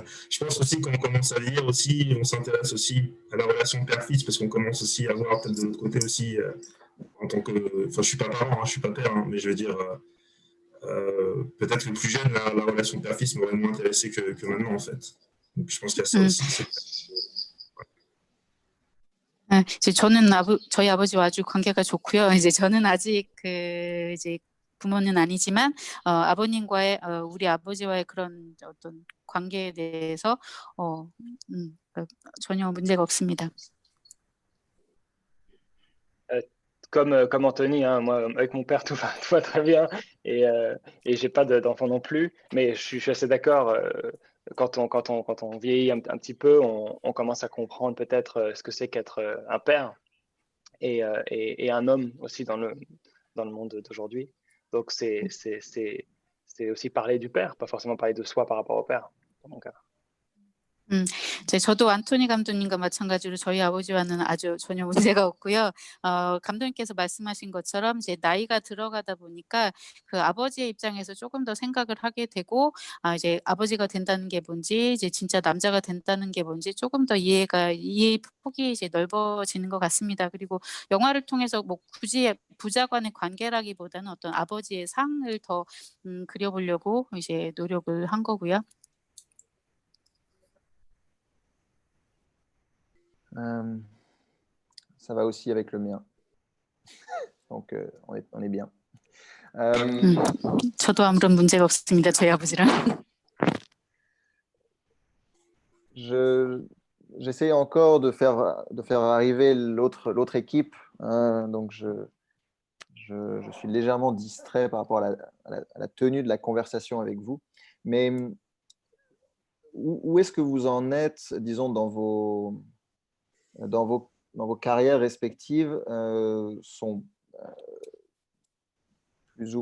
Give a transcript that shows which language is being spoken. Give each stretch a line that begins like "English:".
French: Je pense aussi qu'on commence à lire aussi, on s'intéresse aussi à la relation père-fils, parce qu'on commence aussi à voir peut-être de l'autre côté aussi, en tant que... Enfin, je suis pas parent, je suis pas père, mais je veux dire, peut-être le plus jeune, la relation père-fils m'aurait moins intéressé que maintenant, en fait. Donc, je pense qu'il y a ça aussi.
Korean: 이제 저는 저희 아버지와 아주 관계가 좋고요. 이제 저는 아직 이제 부모는 아니지만 아버님과의 우리 아버지와의 그런 어떤 관계에 대해서 전혀 문제가 없습니다.
French: Comme Anthony, hein, moi avec mon père tout va très bien et j'ai pas d'enfant non plus, mais je suis assez d'accord. Quand on vieillit un petit peu, on commence à comprendre peut-être ce que c'est qu'être un père et un homme aussi dans le monde d'aujourd'hui. Donc c'est aussi parler du père, pas forcément parler de soi par rapport au père, dans mon cas.
Korean: 저도 안토니 감독님과 마찬가지로 저희 아버지와는 아주 전혀 문제가 없고요. 감독님께서 말씀하신 것처럼 이제 나이가 들어가다 보니까 그 아버지의 입장에서 조금 더 생각을 하게 되고, 이제 아버지가 된다는 게 뭔지, 이제 진짜 남자가 된다는 게 뭔지 조금 더 이해의 폭이 이제 넓어지는 것 같습니다. 그리고 영화를 통해서 뭐 굳이 부자 간의 관계라기보다는 어떤 아버지의 상을 더 그려보려고 이제 노력을 한 거고요.
French: Ça va aussi avec le mien. Donc, on est bien.
Korean: 저도 아무런 문제가 없습니다. 저희 아버지랑.
French: J'essaie encore de faire arriver l'autre équipe. Donc, je suis légèrement distrait par rapport à la tenue de la conversation avec vous. Mais où est-ce que vous en êtes, disons, dans vos carrières respectives sont plus ou...